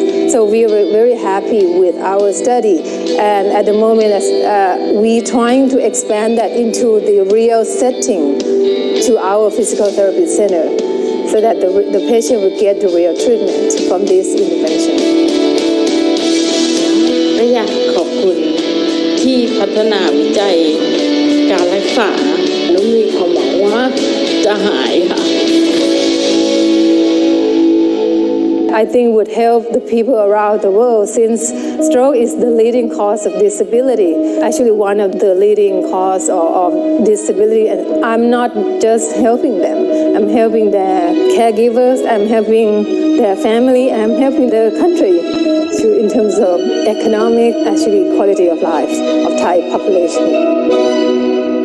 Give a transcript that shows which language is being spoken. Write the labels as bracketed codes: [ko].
[en] So we were very happy with our study. And at the moment, we're trying to expand that into the real setting to our physical therapy center, so that the patient would get the real treatment from this intervention. [th] และอยากขอบคุณที่พัฒนาวิจัยการรักษาแล้วมีความหวังว่าจะหายค่ะ [en] I think would help the people around the world, since stroke is the leading cause of disability, actually one of the leading cause of disability. And I'm not just helping them, I'm helping their caregivers, I'm helping their family, I'm helping the country in terms of economic, actually quality of life of Thai population.